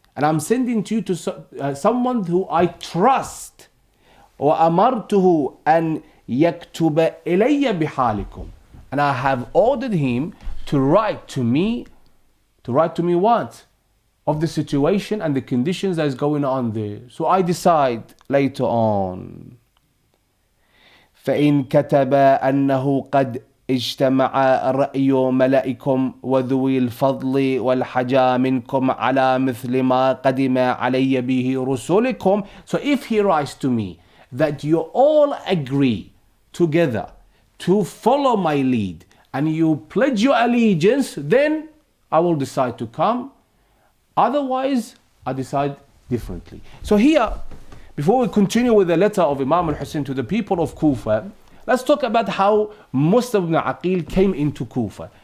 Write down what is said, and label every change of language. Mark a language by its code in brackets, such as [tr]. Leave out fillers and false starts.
[en] And I'm sending to you to someone who I trust. [ar] وَأَمَرْتُهُ أَنْ يَكْتُبَ إِلَيَّ بِحَالِكُمْ. [en] And I have ordered him to write to me what? Of the situation and the conditions that is going on there. So I decide later on. [ar] فإن كتب أنه قد اجتمع رأي ملائكم وذوي الفضل والحجا منكم على مثل ما قدم علي به رسولكم. [en] So if he writes to me that you all agree together to follow my lead and you pledge your allegiance, then I will decide to come. Otherwise, I decide differently. So here, before we continue with the letter of Imam al-Hussein to the people of Kufa, let's talk about how Muslim ibn Aqeel came into Kufa.